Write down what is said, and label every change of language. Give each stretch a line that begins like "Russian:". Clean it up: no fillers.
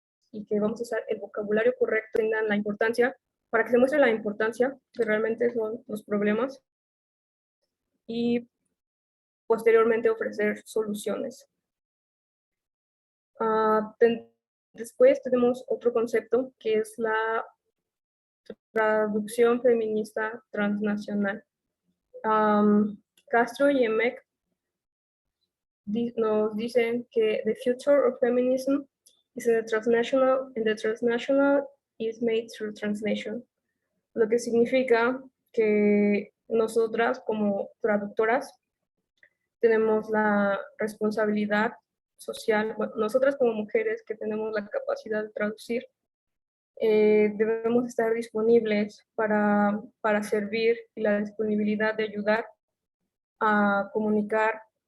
Spanish: y que vamos a usar el vocabulario correcto, tengan la importancia, para que se muestre la importancia que realmente son los problemas y posteriormente ofrecer soluciones. Después tenemos otro concepto que es la traducción feminista transnacional. Castro y Emek nos dicen que
English: the future of feminism is in the transnational, and the transnational is made through translation.
Spanish: Lo que significa que nosotras como traductoras tenemos la responsabilidad social, bueno, nosotras como mujeres que tenemos la capacidad de traducir, debemos estar disponibles para servir y la disponibilidad de ayudar a comunicar